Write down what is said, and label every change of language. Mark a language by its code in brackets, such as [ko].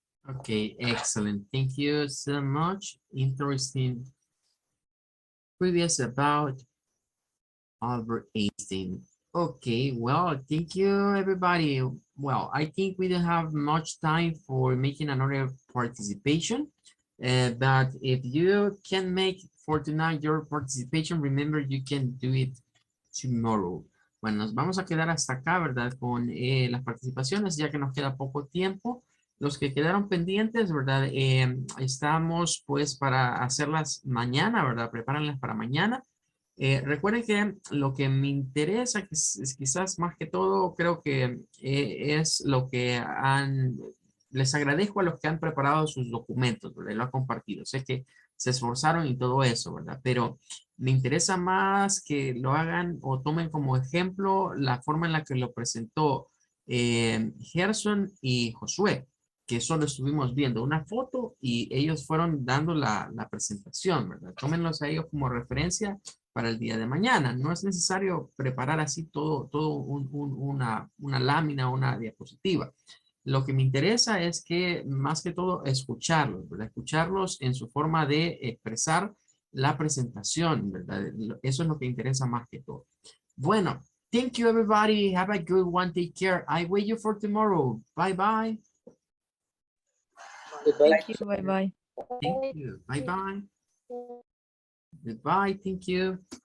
[en] Okay, excellent. Thank you so much. Interesting previous about Albert Einstein. Okay, well, thank you, everybody. Well, I think we don't have much time for making another participation, but if you can make for tonight, your participation. Remember, you can do it tomorrow. [es] Bueno, nos vamos a quedar hasta acá, ¿verdad? Con las participaciones, ya que nos queda poco tiempo. Los que quedaron pendientes, ¿verdad? Estamos pues para hacerlas mañana, ¿verdad? Prepárenlas para mañana. Recuerden que lo que me interesa, que es quizás más que todo, creo que es lo que les agradezco a los que han preparado sus documentos, ¿verdad? Y lo han compartido. Sé que se esforzaron y todo eso, ¿verdad? Pero me interesa más que lo hagan o tomen como ejemplo la forma en la que lo presentó Gerson y Josué, que solo estuvimos viendo una foto y ellos fueron dando la presentación, ¿verdad? Tómenlos a ellos como referencia para el día de mañana. No es necesario preparar así todo una lámina, una diapositiva. Lo que me interesa es que más que todo escucharlos, ¿verdad? Escucharlos en su forma de expresar la presentación, ¿verdad? Eso es lo que interesa más que todo. [en] Bueno, thank you everybody. Have a good one. Take care. I wait you for tomorrow. Bye bye. Thank you. Bye bye. Thank you. Bye bye. Goodbye. Thank you.